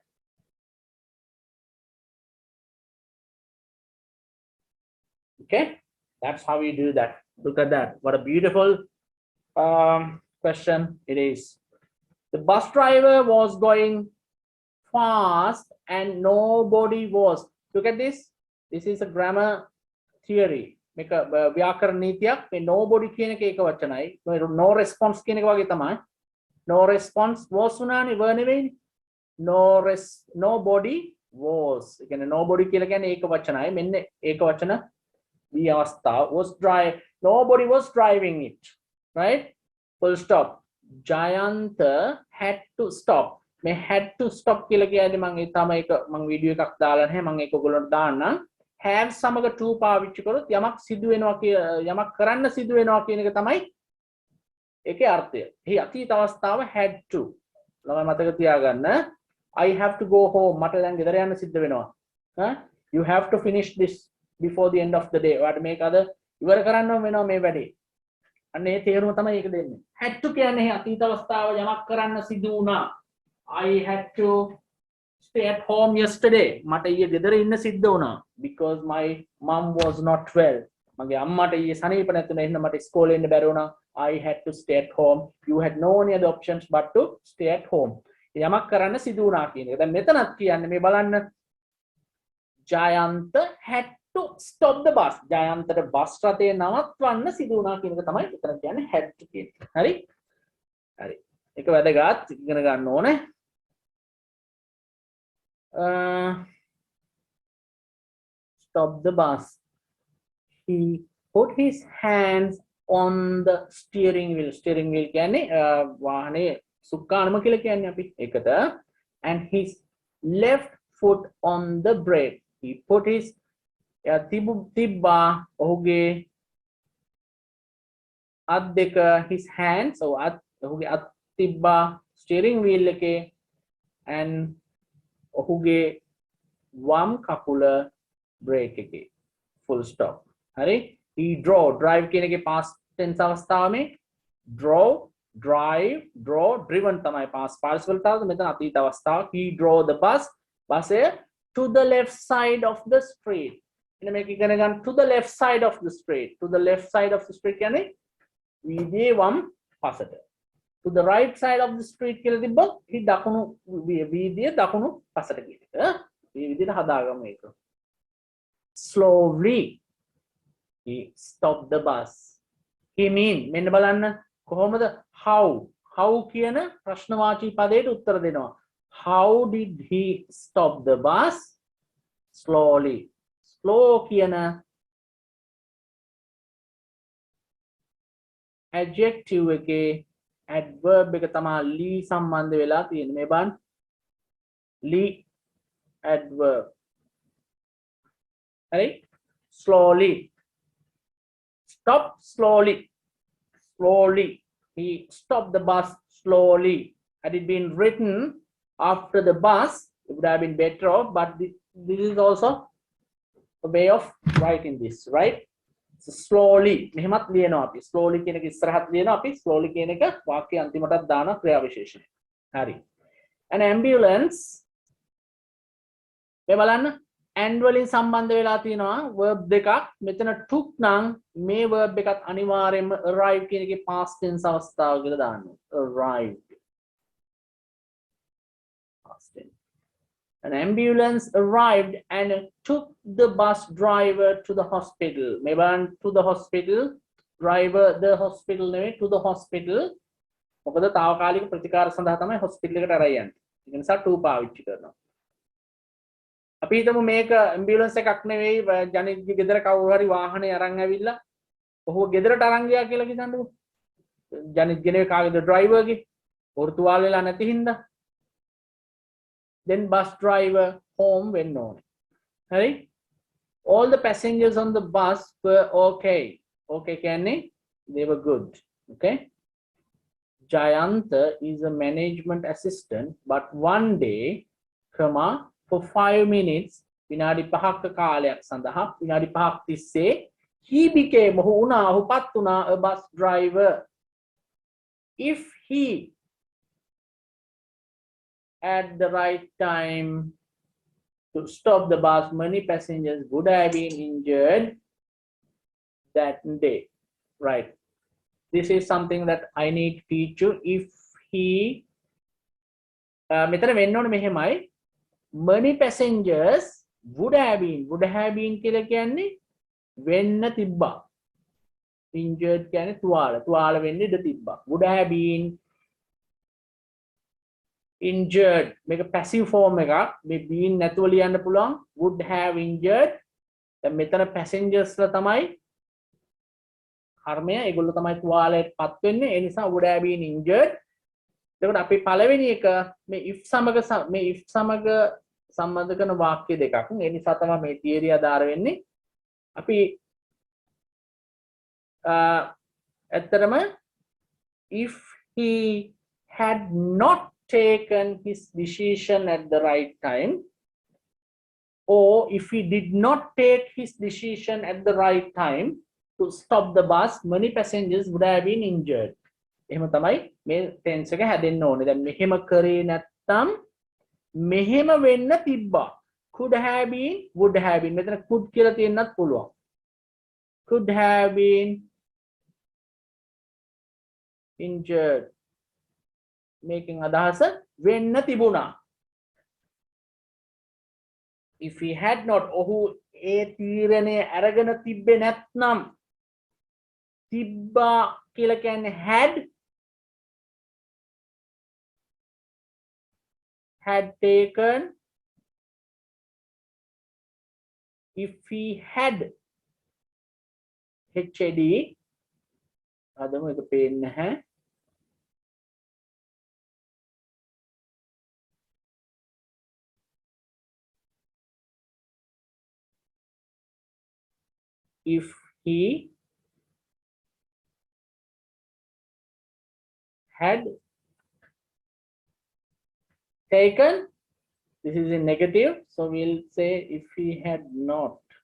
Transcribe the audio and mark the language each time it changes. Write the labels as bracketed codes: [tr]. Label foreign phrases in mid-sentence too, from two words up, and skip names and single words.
[en] okay that's how we do that look at that what a beautiful question it is the bus driver was going fast and nobody was look at this is a grammar theory [si] මේක ව්‍යාකරණ නීතියක් මේ nobody කියන එක ඒක වචනයි no response කියන එක වගේ තමයි no response was උනානේ were නෙවෙයි [en] nobody was [si] ඒ කියන්නේ nobody කියලා කියන්නේ ඒක වචනයි මෙන්න ඒක වචන the අවස්ථාව [en] was drive nobody was driving it right full stop Jayanta had to stop [si] මේ [en] had to stop [si] කියලා කියන්නේ මම ඒ තමයි ඒක මම වීඩියෝ එකක් දාලා නැහැ මම ඒක ඔයගොල්ලන්ට දාන්නම් have සමග to පාවිච්චි කරොත් යමක් සිදු වෙනවා යමක් කරන්න සිදු වෙනවා කියන එක තමයි ඒකේ අර්ථය. එහි අතීත අවස්ථාව [en] had to. [si] ළමයි මතක තියාගන්න. [en] I have to go home. [si] මට දැන් ගෙදර යන්න සිද්ධ වෙනවා. [en] You have to finish this before the end of the day. [si] ඔයාලට මේක අද ඉවර කරන්න වෙනවා මේ වැඩේ. අන්න ඒ තේරුම තමයි ඒක දෙන්නේ. [en] had to [si] කියන්නේ අතීත අවස්ථාව යමක් කරන්න සිදු වුණා. [en] I had to stay at home yesterday. [si] මට ඊයේ ගෙදර ඉන්න සිද්ධ වුණා [en] because my mom was not well. [si] මගේ අම්මට ඊයේ සනීප නැතුණා එහෙනම් මට ඉස්කෝලේ ඉන්න බැරි වුණා. [en] I had to stay at home. You had no any other options but to stay at home. [si] යමක් කරන්න සිදු වුණා කියන එක. දැන් මෙතනත් කියන්නේ මේ බලන්න ජයන්ත [en] had to stop the bus. [si] ජයන්තට බස් රථය නවත්වන්න සිදු වුණා කියන එක තමයි මෙතන කියන්නේ [en] had to [si] කියන්නේ. හරි? හරි. ඒක වැදගත් ඉගෙන ගන්න ඕනේ. [en] Stop the bus. He put his hands on the steering wheel. Steering wheel [si] කියන්නේ වාහනේ සුක්කානම කියලා කියන්නේ අපි ඒකට. [en] And his left foot on the brake. He put his [si] තිබ්බා ඔහුගේ අත් දෙක [en] his hands so [si] ඔහුගේ අත් තිබ්බා [en] steering wheel එකේ and [si] ඔහුගේ වම් කකුල [en] brake එකේ full stop. හරි? He drove. [si] drive කියන එකේ [en] past tense [si] අවස්ථාව මේ drove, [en] drive, drove, driven [si] තමයි [en] past participle [si] තාවද මෙතන අතීත අවස්ථාව. [en] He drove the bus. බසය to the left side of the street. [si] එන්න මේක ඉගෙන ගන්න [en] to the left side of the street. To the left side of the street [si] කියන්නේ වීදියේ වම් පසට. [en] To the right side of the street [si] කියලා තිබ්බොත් හි දකුණු වීදියේ දකුණු පසට කියන එක. මේ විදිහට හදාගමු මේක. [en] Slowly he stopped the bus. He mean [si] මෙන්න බලන්න කොහොමද how කියන ප්‍රශ්නවාචී පදයට උත්තර දෙනවා. [en] How did he stop the bus? Slowly. [si] Slow කියන adjective එකේ adverb එක තමයි lee සම්බන්ධ වෙලා තියෙන්නේ. මේ බලන්න lee adverb. හරි? [en] Slowly. Stop slowly. Slowly. He stopped the bus slowly. Had it been written after the bus, it would have been better off, but this is also a way of writing this, right? So slowly. [si] මෙහෙමත් ලියනවා අපි. slowly කියන එක ඉස්සරහට ලියනවා අපි. slowly කියන එක වාක්‍යයේ අන්තිමටත් දාන ක්‍රියා විශේෂණය. හරි. [en] An ambulance [si] මේ බලන්න and වලින් සම්බන්ධ වෙලා තියෙනවා verb දෙකක්. මෙතන took නම් මේ verb එකත් අනිවාර්යයෙන්ම arrive කියන එකේ past tense අවස්ථාව කියලා දාන්න ඕනේ. [en] arrived. Past tense. An ambulance arrived and took the bus driver to the hospital. [si] මේ බලන්න [en] to the hospital. driver the hospital [si] නෙවෙයි [en] to the hospital. [si] මොකද తాවකාලික ප්‍රතිකාර සඳහා තමයි hospital එකට අරන් යන්නේ. ඒ නිසා to පාවිච්චි කරනවා. අපි හිතමු මේක ඇම්බියුලන්ස් එකක් නෙවෙයි ජනිත්ගේ ගෙදර කවුරු හරි වාහනේ අරන් ඇවිල්ලා ඔහුව ගෙදරට අරන් ගියා කියලා හිතන්නකෝ. ජනිත්ගේ නෙවෙයි කාගේද ඩ්‍රයිවර්ගේ පොර්තුවාල් වෙලා නැති හින්දා. [en] Then bus driver home [si] වෙන්න ඕනේ. [en] හරි? All the passengers on the bus were okay. Okay කියන්නේ they were good. Okay? Jayanta is a management assistant but one day, comma for 5 minutes [si] විනාඩි 5ක කාලයක් සඳහා විනාඩි 5ක් තිස්සේ [en] he became [si] ඔහුපත් වුණා [en] a bus driver. If he at the right time to stop the bus, many passengers would have been injured that day. Right. This is something that I need to teach you. If he [si] මෙතන වෙන්න ඕනේ මෙහෙමයි. [en] Many passengers would have been [si] කියලා කියන්නේ වෙන්න තිබ්බා. Injured කියන්නේ තුවාල වෙන්න ඉඩ තිබ්බා. [en] Would have been injured [si] මේක [en] passive form [si] එකක්. මේ been නැතුව ලියන්න පුළුවන්. [en] would have injured. [si] දැන් මෙතන passengers ලා තමයි කර්මය. ඒගොල්ලෝ තමයි තුවාලයට පත් වෙන්නේ. ඒ නිසා [en] would have been injured. [si] එතකොට අපි පළවෙනි එක මේ if සමග සම්බන්ධ කරන වාක්‍ය දෙකක්. ඒ නිසා තමයි මේ තියරි ආධාර වෙන්නේ. අපි ඇත්තටම [en] if he had not taken his decision at the right time, or if he did not take his decision at the right time to stop the bus, many passengers would have been injured. [si] එහෙම තමයි මේ ටෙන්ස් එක හැදෙන්න ඕනේ. දැන් මෙහෙම කරේ නැත්තම් මෙහෙම වෙන්න තිබ්බා. [en] could have been, would have been. [si] මෙතන could කියලා තියෙන්නත් පුළුවන්. [en] could have been injured. [si] මේකෙන් අදහස වෙන්න තිබුණා. [en] if he had not, [si] ඔහු ඒ තීරණය අරගෙන තිබ්බේ නැත්නම්, තිබ්බා කියලා කියන්නේ [en] had taken, if he had HAD [si] අදම එක පේන්නේ නැහැ. [en] if he had taken, this is in negative, so we'll say if he had not